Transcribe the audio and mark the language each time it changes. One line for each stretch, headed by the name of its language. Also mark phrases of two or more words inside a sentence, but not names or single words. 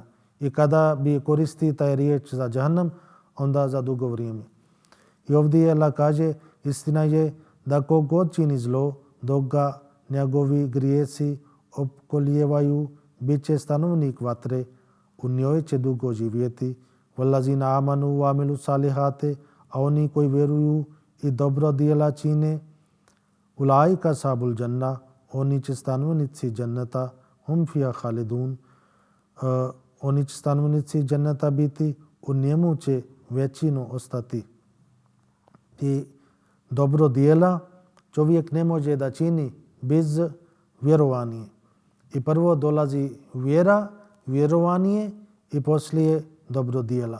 Bosnian: I kada bi koristi taj riječ za džahannam, onda za dugo vrijeme. I ovdje Allah kaže, istina je da kogod čini zlo, dok ga njegovi grijesi opkolijevaju, bit će stanovnik vatre, u njoj će dugo živjeti.
Arabic: والذين آمنوا وعملوا الصالحات,
Bosnian: a oni koji vjeruju i dobro djela čine,
Arabic: أولئك أصحاب الجنة,
Bosnian: oni će stanovnici džanneta,
Arabic: هم فيها خالدون,
Bosnian: oni će stanovnici džanneta biti, u njemu će većinu ostati. I dobro djela čovjek ne može da čini bez vjerovanja. I prvo dolazi vjera, vjerovanje i poslije dobro djela.